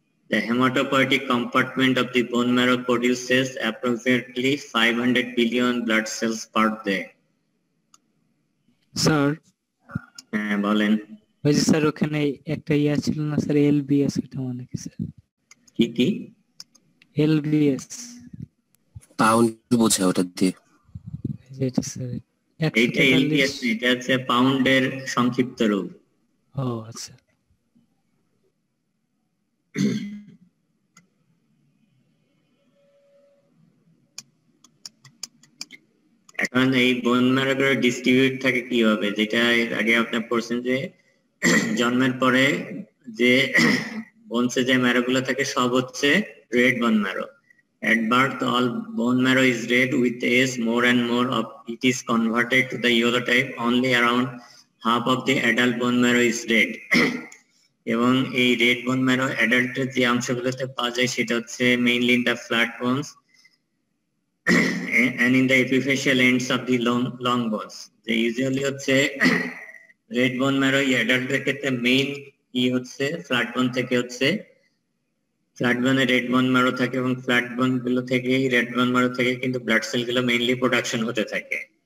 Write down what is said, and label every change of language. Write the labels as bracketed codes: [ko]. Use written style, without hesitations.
[en] The hematopoietic compartment of the bone marrow produces approximately 500 billion blood cells per day. [bn] Sir হ্যাঁ বলেন। ওই যে sir ওখানে একটা ইয়া ছিল না স্যার, এলবিএস, এটা মানে কি স্যার? কি কি এলবিএস? পাউন্ড বোঝায় ওটা দিয়ে। যেটা স্যার এইটা এলবিএস, এটা হচ্ছে পাউন্ডের সংক্ষিপ্ত রূপ। ও আচ্ছা। এখন এই বোন ম্যারো গুলো ডিস্ট্রিবিউট থাকে কিভাবে, যেটা এর আগে আপনি পড়ছেন যে জন্মের পরে যে বোনসে যে ম্যারো গুলো থাকে সব হচ্ছে red bone marrow. [en] At birth, all bone marrow is red. With age, more and more of it is converted to the yellow type. Only around half of the adult bone marrow is red. [bn] এবং এই red bone marrow অ্যাডাল্টের যে অংশগুলোতে পাওয়া যায় সেটা হচ্ছে mainly in the flat bones [en] and in the epiphyseal ends of the long bones. [bn] যে usually হচ্ছে red bone marrow অ্যাডাল্টের ক্ষেত্রে মেইন কি হচ্ছে ফ্ল্যাট বোন থেকে হচ্ছে, ফ্ল্যাট বোনে রেড বোন ম্যারো থাকে এবং ফ্ল্যাট বোন গুলো থেকেই রেড বোন ম্যারো থেকে কিন্তু ব্লাড সেল গুলো মেইনলি প্রোডাকশন হতে থাকে।